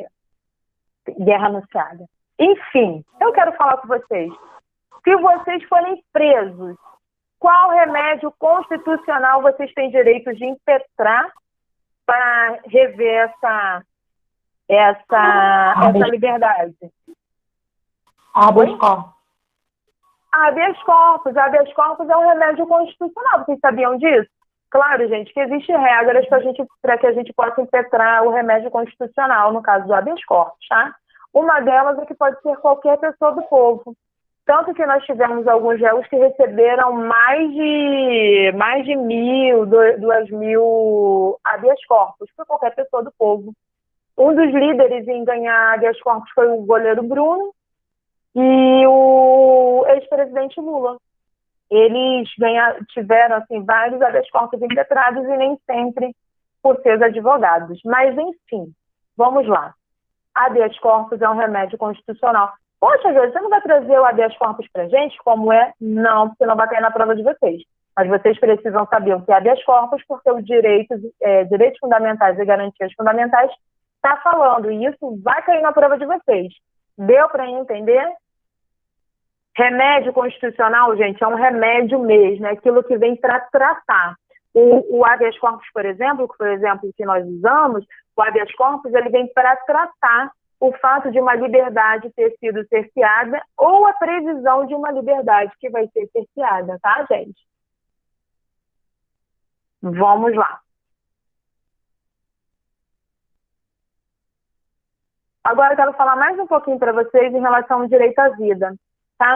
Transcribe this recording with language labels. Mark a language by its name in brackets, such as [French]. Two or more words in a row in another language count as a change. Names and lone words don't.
[Portuguese] Guerra anunciada. Enfim, eu quero falar com vocês. Se vocês forem presos, qual remédio constitucional vocês têm direito de impetrar para rever essa liberdade? Habeas corpus. Habeas corpus. Habeas corpus é um remédio constitucional. Vocês sabiam disso? Claro, gente, que existem regras para que a gente possa impetrar o remédio constitucional, no caso do habeas corpus, tá? Uma delas é que pode ser qualquer pessoa do povo. Tanto que nós tivemos alguns réus que receberam mais de 1.000, 2.000 habeas corpus para qualquer pessoa do povo. Um dos líderes em ganhar habeas corpus foi o goleiro Bruno e o ex-presidente Lula. Eles tiveram assim, vários habeas corpus impetrados e nem sempre por seus advogados. Mas, enfim, vamos lá. Habeas corpus é um remédio constitucional. Poxa, Jorge, você não vai trazer o habeas corpus para gente? Como é? Não, porque não vai cair na prova de vocês. Mas vocês precisam saber o que é habeas corpus, porque o direitos fundamentais e garantias fundamentais está falando. E isso vai cair na prova de vocês. Deu para entender? Remédio constitucional, gente, é um remédio mesmo. É aquilo que vem para tratar. O habeas corpus, por exemplo, que foi o exemplo que nós usamos, o habeas corpus ele vem para tratar o fato de uma liberdade ter sido cerceada ou a previsão de uma liberdade que vai ser cerceada, tá, gente? Vamos lá. Agora eu quero falar mais um pouquinho para vocês em relação ao direito à vida, tá?